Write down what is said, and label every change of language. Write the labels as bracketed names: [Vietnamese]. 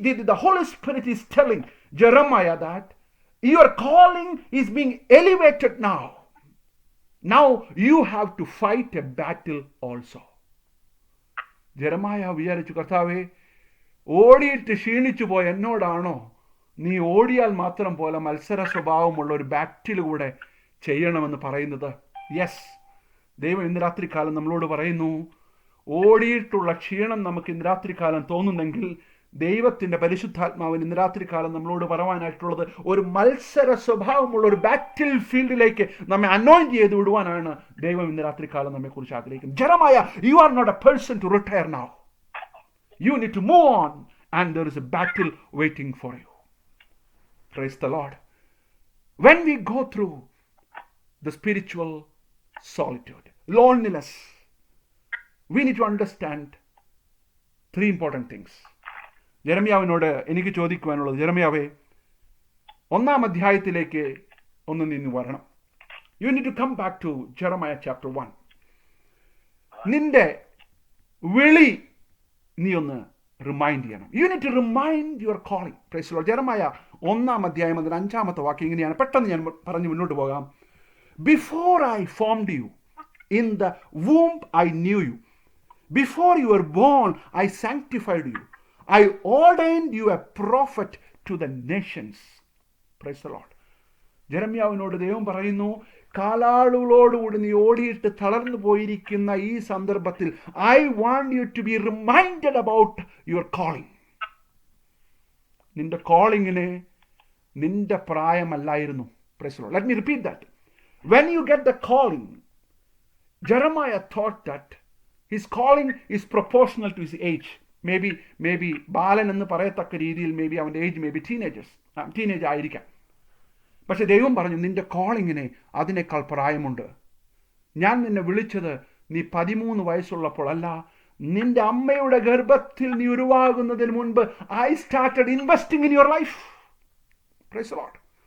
[English] The Holy Spirit is telling Jeremiah that your calling is being elevated now. Now you have to fight a battle also. [Malayalam] Jeremiah വിചാരിച്ചു, കർത്താവേ, ഓടിയിട്ട് ക്ഷീണിച്ചു പോയ എന്നോടാണോ നീ ഓടിയാൽ മാത്രം പോലെ മത്സര സ്വഭാവമുള്ള ഒരു ബാറ്റിൽ കൂടെ ചെയ്യണമെന്ന് പറയുന്നത്? യെസ്, ദൈവം ഇന്ന് രാത്രികാലം നമ്മളോട് പറയുന്നു, ഓടിയിട്ടുള്ള ക്ഷീണം നമുക്ക് ഇന്ന് രാത്രികാലം തോന്നുന്നെങ്കിൽ ദൈവത്തിൻ്റെ പരിശുദ്ധാത്മാവിന് ഇന്ന് രാത്രികാലം നമ്മളോട് പറയാനായിട്ടുള്ളത്, ഒരു മത്സര സ്വഭാവമുള്ള ഒരു ബാറ്റിൽ ഫീൽഡിലേക്ക് നമ്മെ അനോയിന്റ് ചെയ്ത് വിടുവാനാണ് ദൈവം ഇന്ന് രാത്രികാലം നമ്മെക്കുറിച്ച് ആഗ്രഹിക്കുന്നത്. [English] Jeremiah, you are not a person to retire now. You need to move on and there is a battle waiting for you. Praise the Lord. When we go through the spiritual solitude, loneliness, we need to understand 3 important things. [Malayalam] ജെറമ്യാവിനോട് എനിക്ക് ചോദിക്കുവാനുള്ളത്, ജെറമ്യാവേ, 1-ാം അധ്യായത്തിലേക്ക് ഒന്ന് നിന്ന് വരണം. [English] You need to come back to Jeremiah chapter 1. [Malayalam] നിന്റെ വിളി നീ ഒന്ന് remind ചെയ്യണം. [English] You need to remind your calling. Praise the Lord. [Malayalam] Jeremiah 1-ാം അധ്യായം അതിന് 5-ാമത്തെ വാക്യം ഇങ്ങനെയാണ്. പെട്ടെന്ന് ഞാൻ പറഞ്ഞ് മുന്നോട്ട് പോകാം. [English] Before I formed you in the womb I knew you. Before you were born I sanctified you. I ordained you a prophet to the nations. Praise the Lord. [Malayalam] ജെറമ്യാവിനോട് ദൈവം പറയുന്നു, കാലാളുകളോടുകൂടി നീ ഓടിയിട്ട് തളർന്നു പോയിരിക്കുന്ന ഈ സന്ദർഭത്തിൽ [English] I want you to be reminded about your calling. [Malayalam] നിന്റെ കോളിങ്ങിന് നിന്റെ പ്രായമല്ലായിരുന്നു. [English] Praise the Lord. Let me repeat that. When you get the calling, Jeremiah thought that his calling is proportional to his age. [Malayalam] Maybe ബാലൻ എന്ന് പറയത്തക്ക രീതിയിൽ അവൻ്റെ age teenage ആയിരിക്കാം. പക്ഷെ ദൈവം പറഞ്ഞു, നിന്റെ കോളിങ്ങിന് അതിനേക്കാൾ പ്രായമുണ്ട്. ഞാൻ നിന്നെ വിളിച്ചത് നീ 13 വയസ്സുള്ളപ്പോൾ അല്ല, നിന്റെ അമ്മയുടെ ഗർഭത്തിൽ നീ ഉരുവാകുന്നതിന് മുൻപ് [English] I started investing in your life. Praise the Lord.